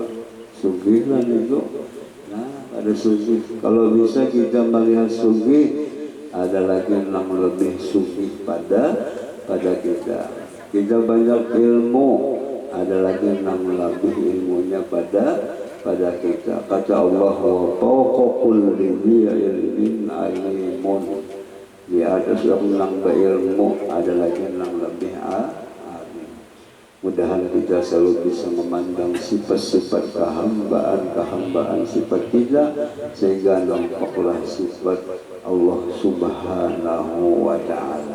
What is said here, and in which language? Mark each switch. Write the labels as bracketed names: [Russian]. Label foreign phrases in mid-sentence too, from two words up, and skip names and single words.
[Indonesian] Sugih lah itu. Nah, ada sugih. Kalau bisa kita melihat sugih, ada lagi yang lebih sugih pada kita. Kita banyak ilmu, ada lagi yang lebih ilmunya pada kita. Kata Allah, [Arabic] وفوق كل ذي علم عليم. [Indonesian] Di atas orang berilmu, ada lagi yang lebih alim. Mudahan kita selalu bisa memandang sifat-sifat kehambaan sifat kita, sehingga nampaklah sifat Allah [Arabic] سبحانه وتعالى.